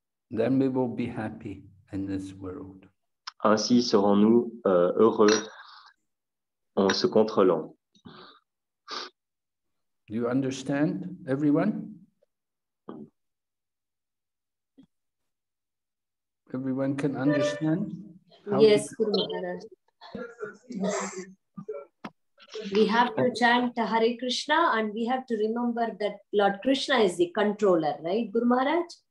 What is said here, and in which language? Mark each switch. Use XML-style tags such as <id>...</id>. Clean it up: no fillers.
<en>Then we will be happy in this world.</en> <fr>Ainsi serons-nous heureux en se contrôlant.</fr> <en>Do you understand, everyone? Everyone can understand? Yes, Guru Maharaj. We have to chant Hare Krishna and we have to remember that Lord Krishna is the controller, right, Guru Maharaj?</en>